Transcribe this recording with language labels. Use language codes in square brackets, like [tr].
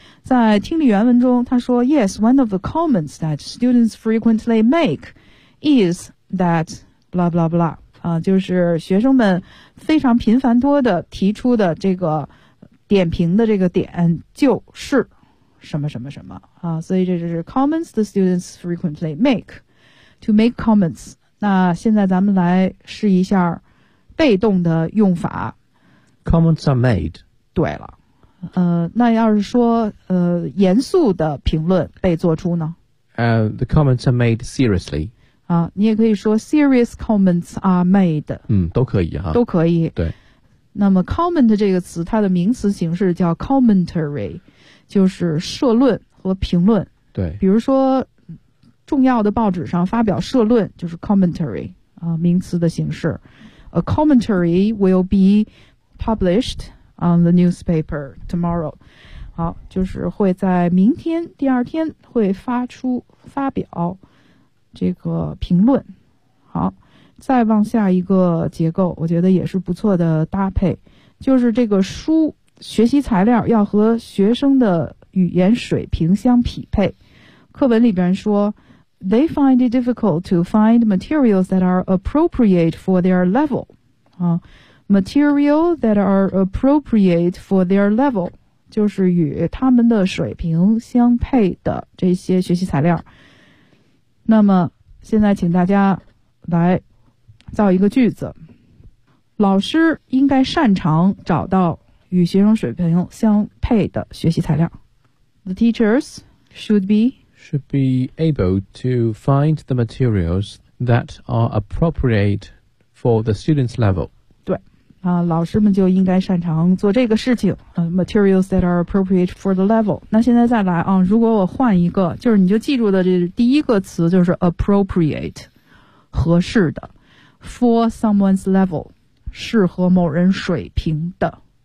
[zh] 在听力原文中，他说 [en] ，Yes, one of the comments that students frequently make is that blah blah blah。 [zh] 就是学生们非常频繁多的提出的这个点评的这个点就是什么什么什么啊。所以这就是 [en] comments the students frequently make to make comments。 [zh] 那现在咱们来试一下被动的用法。 [en] Comments are made。 [zh] 对了。那要是说严肃的评论被做出呢？ [en] The comments are made seriously。啊， [zh] 你也可以说 [en] serious comments are made。 [zh] 都可以哈。都可以。对。那么 comment 这个词，它的名词形式叫 commentary， 就是社论和评论。对。比如说，重要的报纸上发表社论，就是 commentary 啊，名词的形式。 [en] A commentary will be published。 On the newspaper tomorrow， [zh] 好，就是会在明天第二天会发表这个评论。好，再往下一个结构，我觉得也是不错的搭配，就是这个书学习材料要和学生的语言水平相匹配。 [en] 课文里边说 ，They find it difficult to find materials that are appropriate for their level。 [zh] 啊。 [en] Material that are appropriate for their level， [zh] 就是与他们的水平相配的这些学习材料。那么现在请大家来造一个句子，老师应该擅长找到与学生水平相配的学习材料。 [en] The teachers should be able to find the materials that are appropriate for the students' level。 [zh] 老师们就应该擅长做这个事情。 [en] Materials that are appropriate for the level。 [zh] 那现在再来啊，如果我换一个，就是你就记住的这第一个词就是 appropriate， 合适的 ， [en] for someone's level， [zh] 适合某人水平的。